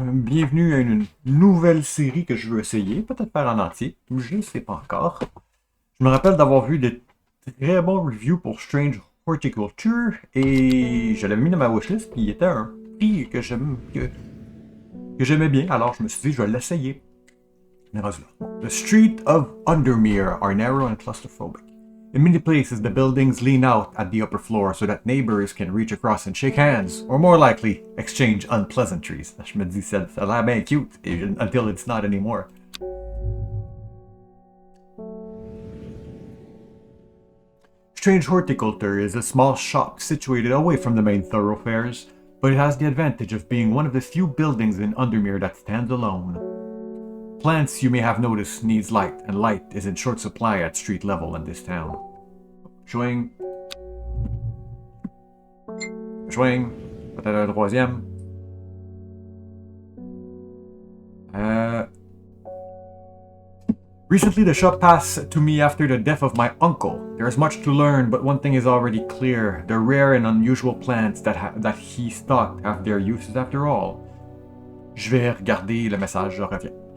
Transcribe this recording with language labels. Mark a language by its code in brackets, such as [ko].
[fr] Bienvenue à une nouvelle série que je veux essayer, peut-être faire en entier, je ne sais pas encore. Je me rappelle d'avoir vu des très bons reviews pour Strange Horticulture et je l'avais mis dans ma wishlist, puis il était à un prix que j'aimais bien, alors je me suis dit je vais l'essayer. On est rendu là. [en] The streets of Undermere are narrow and claustrophobic. In many places, the buildings lean out at the upper floor so that neighbors can reach across and shake hands, or more likely, exchange unpleasantries. [fr] Je me dis, ça a l'air bien cute, [en] until it's not anymore. Strange Horticulture is a small shop situated away from the main thoroughfares, but it has the advantage of being one of the few buildings in Undermere that stands alone. Plants, you may have noticed, needs light, and light is in short supply at street level in this town. Swing. [fr] Swing. Peut-être un troisième. [en] Recently, the shop passed to me after the death of my uncle. There is much to learn, but one thing is already clear. The rare and unusual plants that he stocked have their uses after all. [fr] Je vais regarder le message, je reviens.